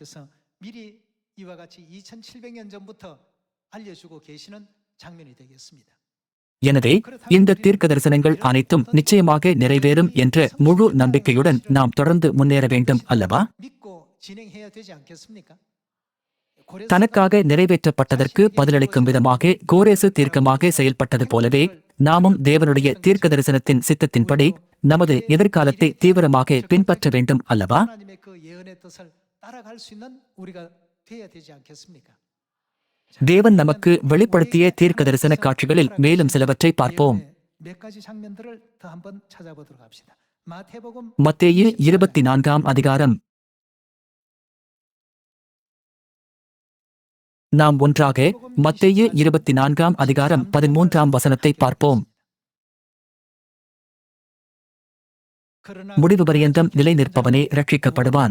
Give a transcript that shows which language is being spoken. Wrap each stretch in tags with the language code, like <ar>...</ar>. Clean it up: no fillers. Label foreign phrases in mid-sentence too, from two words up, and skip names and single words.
<ta>எனவே இந்த தீர்க்க தரிசனங்கள் அனைத்தும் நிச்சயமாக நிறைவேறும் என்ற முழு நம்பிக்கையுடன் நாம் தொடர்ந்து முன்னேற வேண்டும் அல்லவா? தனக்காக நிறைவேற்றப்பட்டதற்கு பதிலளிக்கும் விதமாக கோரேசு தீர்க்கமாக செயல்பட்டது போலவே நாமும் தேவனுடைய தீர்க்க தரிசனத்தின் சித்தத்தின்படி நமது எதிர்காலத்தை தீவிரமாக பின்பற்ற வேண்டும் அல்லவா?</ta> <ko>하나님의 그 예언의 뜻을 따라갈 수 있는 우리가 되어야 되지 않겠습니까?</ko> <ta>தேவன் நமக்கு வெளிப்படுத்திய தீர்க்க தரிசன காட்சிகளில் மேலும் சிலவற்றை பார்ப்போம்.</ta> <ko>몇 가지 장면들을 더 한번 찾아보도록 합시다. 마태복음</ko> <ta>மத்தேயு 24ஆம் அதிகாரம். நாம் ஒன்றாக மத்தேயு 24ஆம் அதிகாரம் 13ஆம் வசனத்தை பார்ப்போம். முடிவு பரியந்தம் நிலை நிற்பவனே ரட்சிக்கப்படுவான்.</ta>